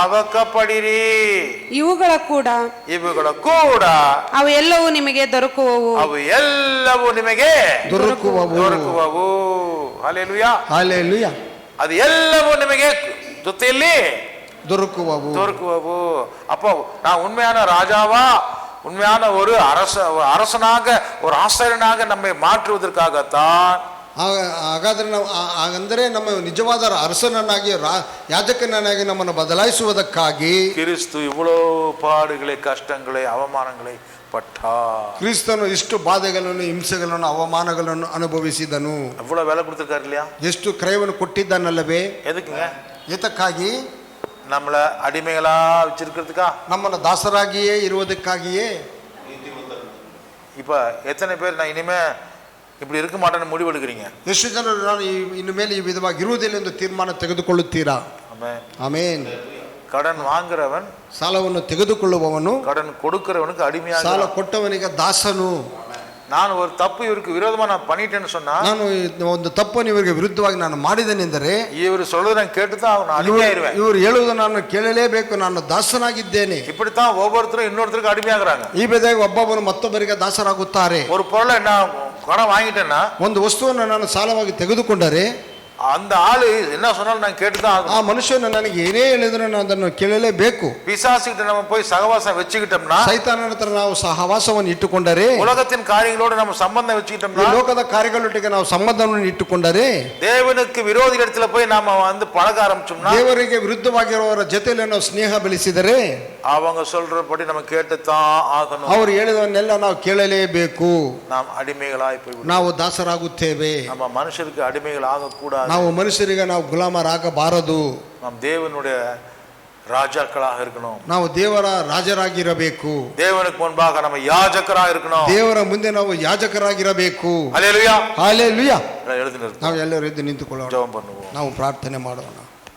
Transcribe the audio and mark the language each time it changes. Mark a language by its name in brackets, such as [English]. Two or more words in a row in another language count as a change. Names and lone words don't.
[Kannada] ಇವುಗಳ ಕೂಡ ಅವು ಎಲ್ಲವೂ ನಿಮಗೆ ದೊರಕುವವು. ಹಲ್ಲೆಲೂಯಾ, ಹಲ್ಲೆಲೂಯಾ. ಅದು ಎಲ್ಲವೂ ನಿಮಗೆ ಜೊತೆಯಲ್ಲಿ ದೊರಕುವವು. [Tamil] அப்போ நான் உண்மையான ராஜாவா, உண்மையான ஒரு அரசனாக, ஒரு ஆசாரியனாக நம்மை மாற்றுவதற்காகத்தான் [Kannada] ಹಾಗಾದರೆ ನಾವು ಅಂದರೆ ನಮ್ಮ ನಿಜವಾದ ಅರಸನನ್ನಾಗಿ ಯಾಜಕನನ್ನಾಗಿ ನಮ್ಮನ್ನು ಬದಲಾಯಿಸುವುದಕ್ಕಾಗಿ [Tamil] கிறிஸ்து இவ்வளோ பாடுகளை கஷ்டங்களை அவமானங்களை பட்டார். [Kannada] ಕ್ರಿಸ್ತನು ಇಷ್ಟು ಬಾಧೆಗಳನ್ನು ಹಿಂಸೆಗಳನ್ನು ಅವಮಾನಗಳನ್ನು ಅನುಭವಿಸಿದನು. [Tamil] அவ்வளோ விலை கொடுத்துருக்காரு இல்லையா? [Kannada] ಎಷ್ಟು ಕ್ರಯವನ್ನು ಕೊಟ್ಟಿದ್ದಾನಲ್ಲವೇ? [Tamil] எதுக்குங்க? [Kannada] ಏತಕ್ಕಾಗಿ? [Tamil] நம்மளை அடிமைகளா வச்சிருக்கிறதுக்கா? [Kannada] ನಮ್ಮನ್ನು ದಾಸರಾಗಿಯೇ ಇರುವುದಕ್ಕಾಗಿಯೇ. [Tamil] இப்போ எத்தனை பேர் நான் இனிமே இப்படி இருக்க மாட்டேன்னு முடிவு எடுக்கிறீங்க? [Kannada] ಎಷ್ಟು ಜನರು ನಾನು ಇನ್ನು ಮೇಲೆ ಈ ವಿಧವಾಗಿ ಇರುವುದಿಲ್ಲ ಎಂದು ತೀರ್ಮಾನ ತೆಗೆದುಕೊಳ್ಳುತ್ತೀರಾ? [Tamil] ஆமென். [Kannada] ಆಮೇನ್. [Tamil] கடன் வாங்குறவன், [Kannada] ಸಾಲವನ್ನು ತೆಗೆದುಕೊಳ್ಳುವವನು, [Tamil] கடன் கொடுக்கிறவனுக்கு அடிமையாக, [Kannada] ಸಾಲ ಕೊಟ್ಟವನಿಗೆ ದಾಸನು. [Tamil] நான் ஒரு தப்பு இவருக்கு விரோதமா நான் பண்ணிட்டேன்னு சொன்னா, [Kannada] ನಾನು ಒಂದು ತಪ್ಪನ್ನು ಇವರಿಗೆ ವಿರುದ್ಧವಾಗಿ ನಾನು ಮಾಡಿದ್ದೇನೆಂದರೆ [Tamil] இவர் சொல்றது நான் கேட்டுதான் அவன் அடிமையாயிருவேன். [Kannada] ಇವರು ಹೇಳುವುದು ನಾನು ಕೇಳಲೇಬೇಕು, ನಾನು ದಾಸನಾಗಿದ್ದೇನೆ. [Tamil] இப்படித்தான் ஒவ்வொருத்தரும் இன்னொருத்தருக்கு அடிமையாகிறாங்க. [Kannada] ಈ ವಿಧವಾಗಿ ಒಬ್ಬೊಬ್ಬರು ಮತ್ತೊಬ್ಬರಿಗೆ ದಾಸರಾಗುತ್ತಾರೆ. [Tamil] ஒரு பொருளை நான் கடன் வாங்கிட்டேன்னா, [Kannada] ಒಂದು ವಸ್ತುವನ್ನು ನಾನು ಸಾಲವಾಗಿ ತೆಗೆದುಕೊಂಡರೆ [Tamil] அந்த ஆளு என்ன சொன்னாலும் நான் கேட்டுதான் [Kannada] ಆ ಮನುಷ್ಯನು ನನಗೆ ಏನೇ ಹೇಳಿದ್ರು ನಾನು ಅದನ್ನು ಕೇಳಲೇಬೇಕು. [Tamil] பிசாசுகிட்ட நம்ம போய் சகவாசம் வச்சுக்கிட்டோம்னா, [Kannada] ಸೈತಾನನ ಹತ್ರ ನಾವು ಸಹವಾಸವನ್ನು ಇಟ್ಟುಕೊಂಡರೆ, [Tamil] உலகத்தின் காரியங்களோடு நம்ம சம்பந்தம் [Kannada] ಈ [Tamil] வச்சுக்கிட்டோம்னா, [Kannada] ಲೋಕದ ಕಾರ್ಯಗಳೊಟ್ಟಿಗೆ ನಾವು ಸಂಬಂಧವನ್ನು ಇಟ್ಟುಕೊಂಡರೆ, [Tamil] தேவனுக்கு விரோதி இடத்துல போய் நாம வந்து பழக ஆரம்பிச்சோம்னா, [Kannada] ದೇವರಿಗೆ ವಿರುದ್ಧವಾಗಿರುವವರ ಜೊತೆಯಲ್ಲಿ ನಾವು ಸ್ನೇಹ ಬೆಳೆಸಿದರೆ [Tamil] அவங்க சொல்றபடி நம்ம கேட்டுத்தான் ஆகணும். [Kannada] ಅವರು ಹೇಳಿದವನ್ನೆಲ್ಲ ನಾವು ಕೇಳಲೇಬೇಕು. [Tamil] நாம் அடிமைகளாய் போய் [Kannada] ನಾವು ದಾಸರಾಗುತ್ತೇವೆ. [Tamil] நம்ம மனுஷருக்கு அடிமைகள் ஆகக்கூடாது. [Kannada] ನಾವು ಮನುಷ್ಯರಿಗೆ ನಾವು ಗುಲಾಮರಾಗಬಾರದು. [Tamil] நாம் தேவனுடைய ராஜாக்களாக இருக்கணும். [Kannada] ನಾವು ದೇವರ ರಾಜರಾಗಿರಬೇಕು. [Tamil] தேவனுக்கு முன்பாக நம்ம யாஜகராக இருக்கணும். [Kannada] ದೇವರ ಮುಂದೆ ನಾವು ಯಾಜಕರಾಗಿರಬೇಕು. [Tamil] ஹல்லேலூயா. [Kannada] ಹಲ್ಲೆಲೂಯಾ. [Tamil] எழுதி நிறுத்து. [Kannada] ನಾವು ಎಲ್ಲರೂ ಎದ್ದು ನಿಂತುಕೊಳ್ಳೋಣ. [Tamil] ஜெபம் பண்ணுவோம். [Kannada] ನಾವು ಪ್ರಾರ್ಥನೆ ಮಾಡೋಣ.